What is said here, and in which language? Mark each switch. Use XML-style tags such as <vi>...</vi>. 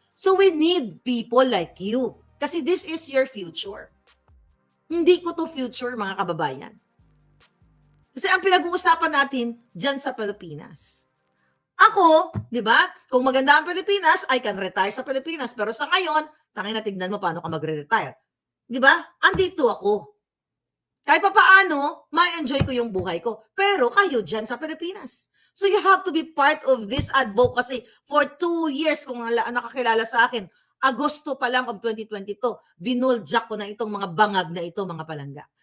<en>So we need people like you</en> <tl>kasi</tl> <en>this is your future.</en> <tl>Hindi ko to future, mga kababayan. Kasi ang pinag-uusapan natin diyan sa Pilipinas. Ako, 'di ba? Kung maganda ang Pilipinas,</tl> <en>I can retire</en> <tl>sa Pilipinas. Pero sa ngayon, tangina tignan mo paano ka magre-retire. 'Di ba? Andito ako. Kahit papaano, ma-enjoy ko yung buhay ko. Pero kayo diyan sa Pilipinas.</tl> <en>So you have to be part of this advocacy for 2 years</en> <tl>kung nakakilala sa akin. Agosto pa lang of 2022, binuljak ko na itong mga bangag na ito, mga palangga.</tl>